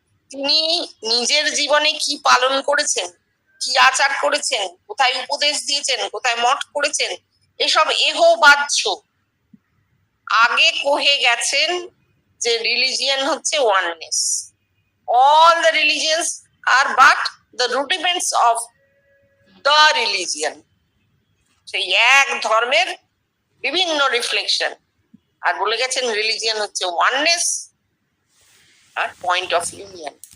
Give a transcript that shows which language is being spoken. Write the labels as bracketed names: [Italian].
[Bangla] তিনি নিজের জীবনে কি পালন করেছেন, কি আচার করেছেন, কোথায় উপদেশ দিয়েছেন, কোথায় মঠ করেছেন, এসব বাহ্য। আগে কহে গেছেন যে রিলিজিয়ান হচ্ছে oneness. [English] All the religions are but the rudiments of the religion. [Bangla] সেই এক ধর্মের বিভিন্ন রিফ্লেকশন। আর বলে গেছেন রিলিজিয়ান হচ্ছে oneness আর point of union.